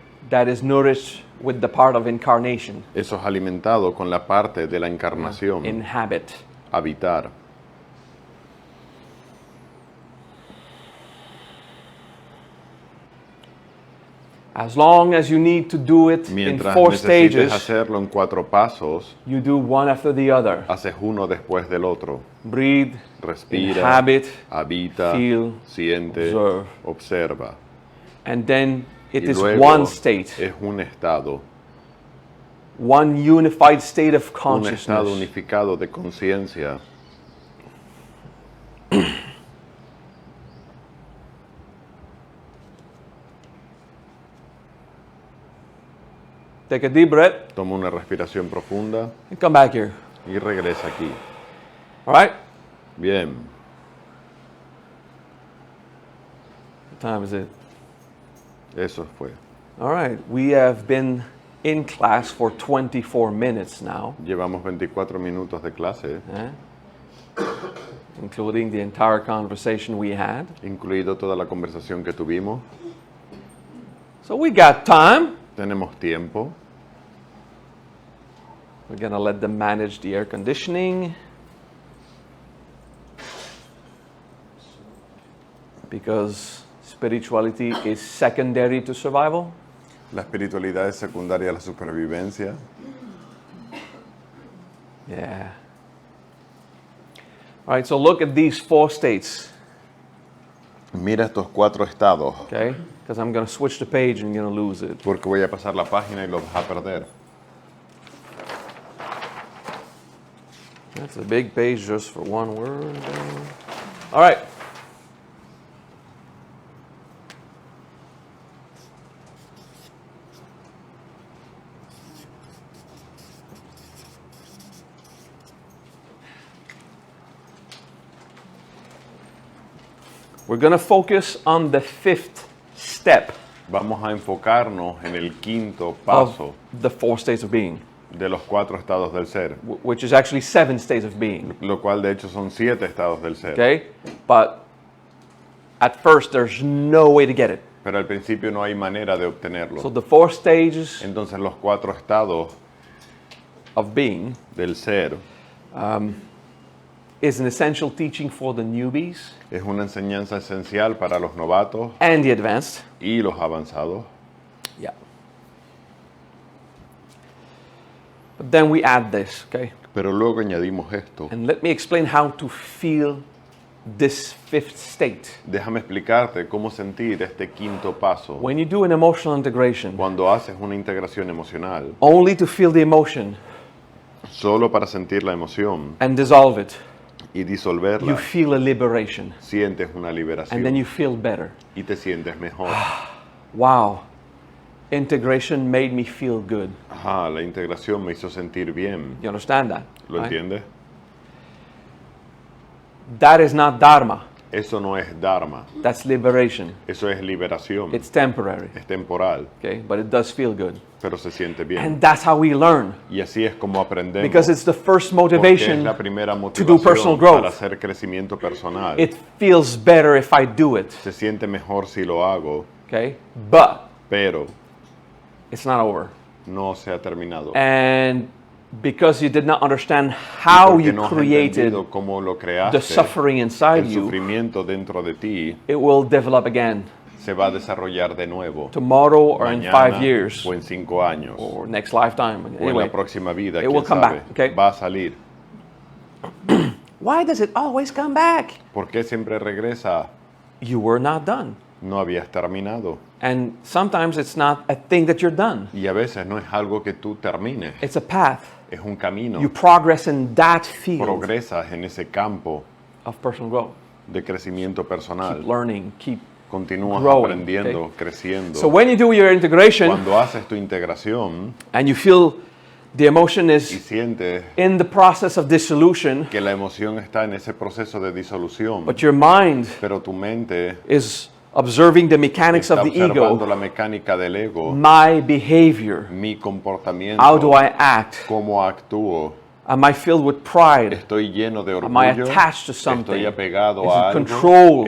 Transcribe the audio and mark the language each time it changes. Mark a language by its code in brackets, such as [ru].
[en] That is nourished with the part of incarnation. [es] Eso es alimentado con la parte de la encarnación, [en] Inhabit. [es] habitar. [en] As long as you need to do it in [es] Mientras 4 necesites [en] stages, [es] hacerlo en 4 pasos, [en] you do one after the other. [es] haces uno después del otro. [en] Breathe, [es] Respira, [en] inhabit, [es] habita, [en] feel, [es] siente, [en] observe. [es] observa. [en] and then it [es] Y [en] is [es] luego [en] one state, [es] es un estado [en] one unified state of [es] unificado [en] consciousness. [es] unificado de conciencia. [en] Take a deep breath [es] Toma una respiración profunda [en] and come back here. [es] y regresa aquí. [en] All right? [es] Bien. [en] What time is it? [es] Eso fue. [en] All right. We have been in class for 24 minutes now, [es] Llevamos 24 minutos de clase, [en] including the entire conversation we had. [es] incluido toda la conversación que tuvimos. [en] So we got time. [es] Tenemos tiempo. [en] We're going to let them manage the air conditioning. Because spirituality is secondary to survival. [es] La espiritualidad es secundaria a la supervivencia. [en] Yeah. All right, so look at these 4 states, [es] Mira estos 4 estados, [en] okay? Because I'm going to switch the page and you're going to lose it. [es] porque voy a pasar la página y lo vas a perder. [en] That's a big page just for one word. All right. We're going to focus on the 5th step [es] Vamos a enfocarnos en el quinto [en] of [es] paso [en] the 4 states of being, [es] de los 4 estados del ser, [en] which is actually 7 states of being. [es] lo cual de hecho son 7 estados del ser. [en] Okay? But at first, there's no way to get it. [es] Pero al principio no hay manera de obtenerlo. [en] So the 4 stages [es] Entonces los 4 estados [en] of being [es] del ser [en] is an essential teaching for the newbies [es] es una enseñanza esencial para los novatos [en] and the advanced. [es] y los avanzados. [en] Yeah. But then we add this, okay? [es] Pero luego añadimos esto. [en] And let me explain how to feel this 5th state. [es] Déjame explicarte cómo sentir este quinto paso. [en] When you do an emotional integration, [es] Cuando haces una integración emocional, [en] only to feel the emotion [es] solo para sentir la emoción [en] and dissolve it, [es] y [en] you [es] disolverla, [en] feel a liberation. [es] sientes una [en] And then [es] liberación [en] you feel better. [es] y te sientes mejor. [en] Wow. Integration made me feel good. [es] Ajá, la integración me hizo sentir bien. [en] You understand that? [es] ¿Lo [en] right? [es] entiendes? [en] That is not dharma. [es] Eso no es dharma, [en] That's liberation. [es] eso es liberación. [en] It's temporary, [es] Es temporal, [en] okay? But it does feel good. [es] pero se siente bien. [en] And that's how we learn. [es] Y así es como aprendemos. [en] Because it's the first [es] Porque es [en] motivation. [es] la primera [en] do personal [es] motivación [en] growth. [es] para hacer crecimiento personal. [en] It feels better if I do it, [es] Se siente mejor si lo hago, [en] okay? But [es] pero [en] it's not over. [es] no se ha terminado. [en] And because you did not understand how [es] Porque [en] you [es] no has [en] created [es] entendido cómo lo [en] the [es] creaste, [en] suffering inside [es] el [en] you, [es] sufrimiento dentro de ti [en] it will develop again [es] se va a desarrollar de nuevo. [en] tomorrow or in [es] Mañana [en] 5 years [es] o en 5 años [en] or next lifetime. [es] o en [en] Anyway, [es] la próxima vida, [en] it [es] quién [en] will come [es] sabe, [en] back, okay? [es] va a salir. [en] why does it always come back? [es] ¿Por qué siempre regresa? [en] You were not done. [es] No habías terminado. [en] And sometimes it's not a thing that you're done. [es] Y a veces no es algo que tú termines, [en] It's a path. [es] es un camino. [en] You progress in that field [es] Progresas en ese campo [en] of personal growth. [es] de crecimiento personal. [en] Keep learning, keep. [es] Continúas [en] growing, [es] aprendiendo, [en] okay? [es] creciendo. [en] So when you do your integration [es] Cuando haces tu integración [en] and you feel the emotion [es] y [en] is [es] sientes [en] in the process of dissolution, [es] que la emoción está en ese proceso de disolución, [en] but your mind [es] pero tu mente [en] is observing the mechanics [es] está [en] of the [es] observando [en] ego, [es] la mecánica del ego, [en] my behavior, [es] mi comportamiento, [en] how do I act? [es] cómo actúo, [en] Am I filled with pride? [es] estoy lleno de [en] Am I [es] orgullo, [en] attached to something? [es] estoy apegado [en] Is [es] a [en] it [es] algo, [en] control?